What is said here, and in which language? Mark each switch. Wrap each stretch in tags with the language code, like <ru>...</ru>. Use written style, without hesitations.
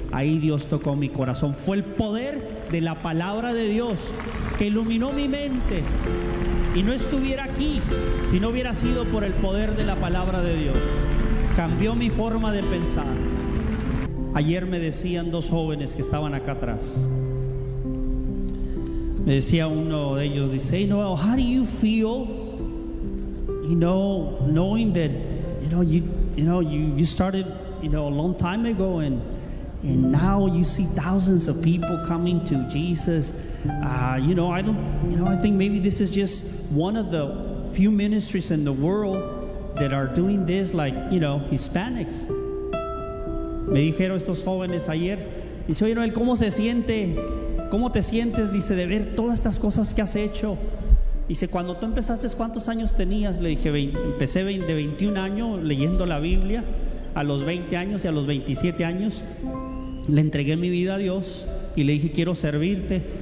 <es>Ahí Dios tocó mi corazón. Fue el poder de la palabra de Dios que iluminó mi mente. Y no estuviera aquí si no hubiera sido por el poder de la palabra de Dios. Cambió mi forma de pensar. Ayer me decían dos jóvenes que estaban acá atrás. Me decía uno de ellos, dice,</es> <en>you know, how do you feel, you know, knowing that, you started, a long time ago, and now you see thousands of people coming to Jesus. I think maybe this is just one of the few ministries in the world that are doing this, like, Hispanics.</en> <es>Me dijeron estos jóvenes ayer, dice, oye Noel, ¿cómo se siente? ¿Cómo te sientes? Dice, de ver todas estas cosas que has hecho. Dice, cuando tú empezaste, ¿cuántos años tenías? Le dije, empecé de 21 años leyendo la Biblia, a los 20 años, y a los 27 años le entregué mi vida a Dios y le dije, quiero servirte.</es>